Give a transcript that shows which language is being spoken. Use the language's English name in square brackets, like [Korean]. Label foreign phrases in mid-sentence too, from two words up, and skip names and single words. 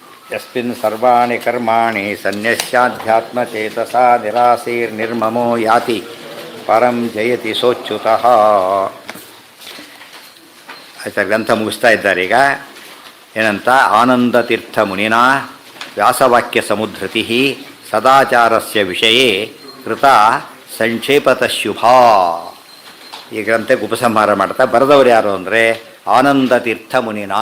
[Sanskrit] ಯಸ್ಮಿನ್ ಸರ್ವಾಣಿ ಕರ್ಮಾಣಿ ಸನ್ಯಸ್ಯಾಧ್ಯಾತ್ಮಚೇತಸಾ ನಿರಾಸೀರ್ನಿರ್ಮಮೋ ಯಾತಿ ಪರಂ ಜಯತಿ ಸೋಚ್ಯುತಃ. [Kannada] ಆಯ್ತಾ, ಗ್ರಂಥ ಮುಗಿಸ್ತಾ ಇದ್ದಾರೆ ಈಗ. ಏನಂತ? [Sanskrit] ಆನಂದತೀರ್ಥ ಮುನಿನಾ ವ್ಯಾಸವಾಕ್ಯ ಸಮುದ್ರತಿ ಸದಾಚಾರಸ್ಯ ವಿಷಯೇ ಕೃತ ಸಂಕ್ಷೇಪತಃ ಶುಭಾ. [Kannada] ಈ ಗ್ರಂಥಕ್ಕೆ ಉಪಸಂಹಾರ ಮಾಡ್ತಾ ಬರೆದವರು ಯಾರು ಅಂದರೆ [Sanskrit] ಆನಂದತೀರ್ಥ ಮುನಿನಾ.